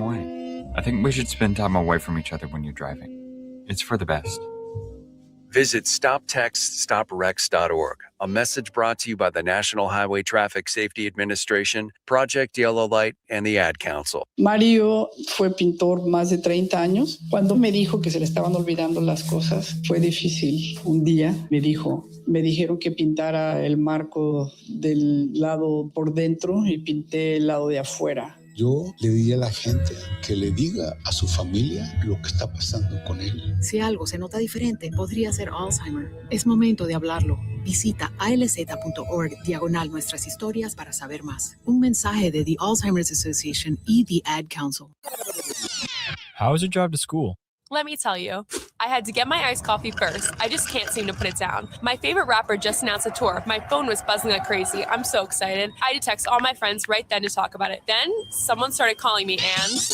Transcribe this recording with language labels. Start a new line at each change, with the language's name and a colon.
English: I think we should spend time away from each other when you're driving. It's for the best. Visit StopTextStopWrecks.org. A message brought to you by the National Highway Traffic Safety Administration, Project Yellow Light, and the Ad Council.
Spanish: Mario fue pintor más de 30 años. Cuando me dijo que se le estaban olvidando las cosas, fue difícil. Un día me dijeron que pintara el marco del lado por dentro y pinté el lado de afuera. Yo le diría a la gente que le diga a su familia lo que está pasando con él. Si algo se nota diferente, podría ser Alzheimer. Es momento de hablarlo. Visita alz.org/nuestras historias para saber más. Un mensaje de The Alzheimer's Association y The Ad Council.
English: How was your drive to school? Let me tell you, I had to get my iced coffee first. I just can't seem to put it down. My favorite rapper just announced a tour. My phone was buzzing like crazy. I'm so excited. I had to text all my friends right then to talk about it. Then someone started calling me and...